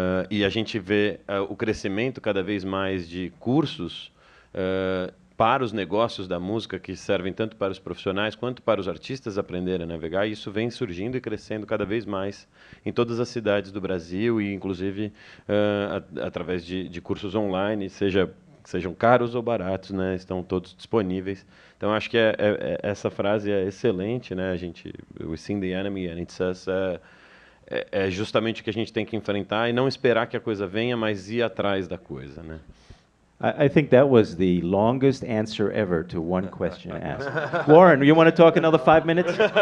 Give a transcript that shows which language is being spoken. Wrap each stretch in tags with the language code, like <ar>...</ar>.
<pt>E a gente vê o crescimento cada vez mais de cursos para os negócios da música, que servem tanto para os profissionais quanto para os artistas aprenderem a navegar, e isso vem surgindo e crescendo cada vez mais em todas as cidades do Brasil, e inclusive através de cursos online, sejam caros ou baratos, né, estão todos disponíveis. Então acho que essa frase é excelente, né?</pt> <en>We seen the enemy and it's us.</en> <pt>É justamente o que a gente tem que enfrentar e não esperar que a coisa venha, mas ir atrás da coisa, né?</pt> <en>I think that was the longest answer ever to one question asked. Warren, you want to talk another 5 minutes?</en>